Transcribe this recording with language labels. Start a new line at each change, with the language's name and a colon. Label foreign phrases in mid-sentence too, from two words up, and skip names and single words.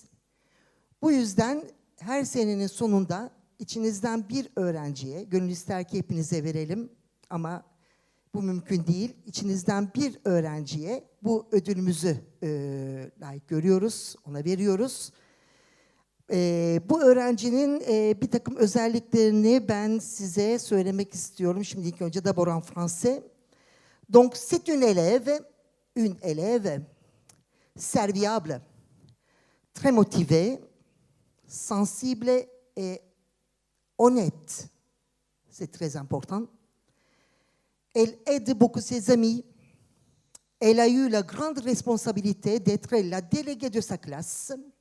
Turkish: Bu yüzden her senenin sonunda içinizden bir öğrenciye, gönül ister ki hepinize verelim ama bu mümkün değil. İçinizden bir öğrenciye bu ödülümüzü layık görüyoruz, ona veriyoruz. Bu öğrencinin bir takım özelliklerini ben size söylemek istiyorum. Şimdi ilk önce
French: d'abord en français. Donc c'est une élève serviable, très motivée, sensible et honnête. C'est très important. Elle aide beaucoup ses amis. Elle a eu la grande responsabilité d'être la déléguée de sa classe.